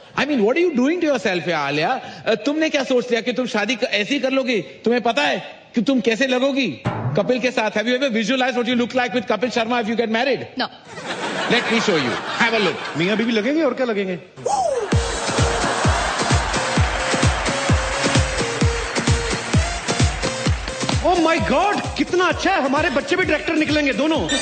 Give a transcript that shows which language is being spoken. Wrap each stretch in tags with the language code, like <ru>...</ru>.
<en>I mean, what are you doing to yourself, यार आलिया?</en> <hi>तुमने क्या सोच लिया कि तुम शादी ऐसे ही कर लोगी? तुम्हें पता है कि तुम कैसे लगोगी कपिल के साथ?</hi> <en>Have you ever visualized what you look like with Kapil Sharma if you get married? No. Let me show you. Have a look.</en> <hi>मियाँ बीवी लगेंगे और क्या लगेंगे?</hi> <en>Oh my God!</en> <hi>कितना अच्छा है, हमारे बच्चे भी डायरेक्टर निकलेंगे दोनों।</hi>